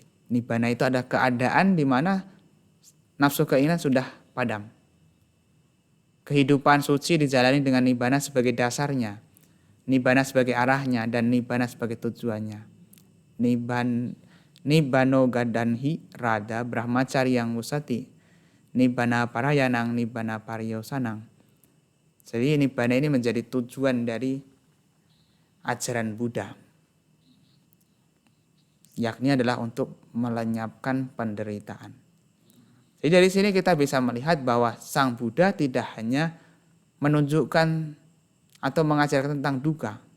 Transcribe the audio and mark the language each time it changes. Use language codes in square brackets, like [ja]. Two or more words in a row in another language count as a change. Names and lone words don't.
[id] Nibbana itu ada keadaan di mana nafsu keinginan sudah padam. Kehidupan suci dijalani dengan nibbana sebagai dasarnya, nibbana sebagai arahnya, dan nibbana sebagai tujuannya. [pi] Nibbano gadanhi rada brahmacari yang musati. Nibbana parayanang, nibbana pariyosanang. [id] Jadi nibbana ini menjadi tujuan dari ajaran Buddha. Yakni adalah untuk melenyapkan penderitaan. Jadi dari sini kita bisa melihat bahwa Sang Buddha tidak hanya menunjukkan atau mengajarkan tentang duka.